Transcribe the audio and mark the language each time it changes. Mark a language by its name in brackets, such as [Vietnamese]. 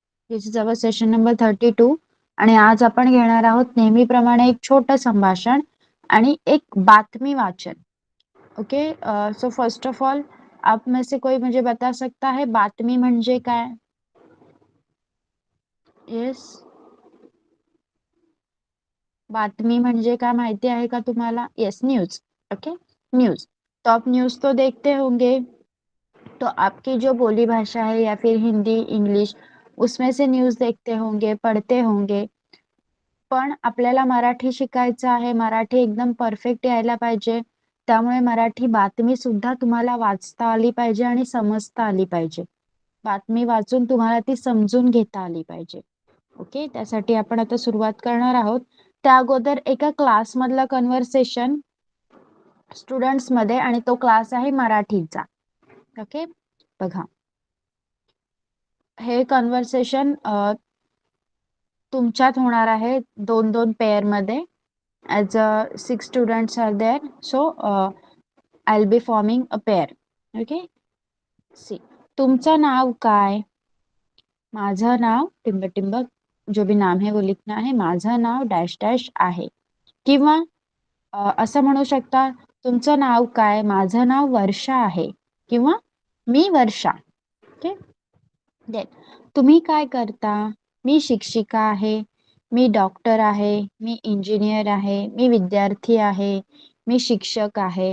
[English] this is our session number 32 [Marathi] आणि आज आपण घेणार आहोत नेहमीप्रमाणे एक छोटं संभाषण आणि एक बातमी वाचन. Okay. [English] so first of all [Hindi] आप में से कोई मुझे बता सकता है [Marathi] बातमी म्हणजे काय? येस, बातमी म्हणजे काय माहिती आहे का तुम्हाला? [English] Yes, news. Okay, news. [Hindi] तो आप न्यूज तो देखते होंगे, तो आपकी जो बोली भाषा है या फिर हिंदी, इंग्लिश, उसमें से न्यूज देखते होंगे, पढ़ते होंगे. [Marathi] पण आपल्याला मराठी शिकायचं आहे, मराठी एकदम परफेक्ट यायला पाहिजे. त्यामुळे मराठी बातमी सुद्धा तुम्हाला वाचता आली पाहिजे आणि समजता आली पाहिजे. बातमी वाचून तुम्हाला ती समजून घेता आली पाहिजे. ओके, त्यासाठी आपण आता सुरुवात करणार आहोत. त्या अगोदर एका क्लासमधला कन्व्हर्सेशन स्टुडंट्स मध्ये, आणि तो क्लास आहे मराठीचा. ओके, बघा, हे कन्व्हर्सेशन तुमच्यात होणार आहे 2-2 पेअर मध्ये. [English] as 6 students are there, so I'll be forming a pair. Okay, see, [Marathi] तुमचं नाव काय? माझं नाव टिंब टिंब, [Hindi] जो भी नाम है वो लिखना है. [Marathi] माझं नाव डॅश डॅश आहे. किंवा असं म्हणू शकता, तुमचं नाव काय? माझं नाव वर्षा आहे किंवा मी वर्षा. ओके, देन तुम्ही काय करता? मी शिक्षिका आहे, मी डॉक्टर आहे, मी इंजिनियर आहे, मी विद्यार्थी आहे, मी शिक्षक आहे.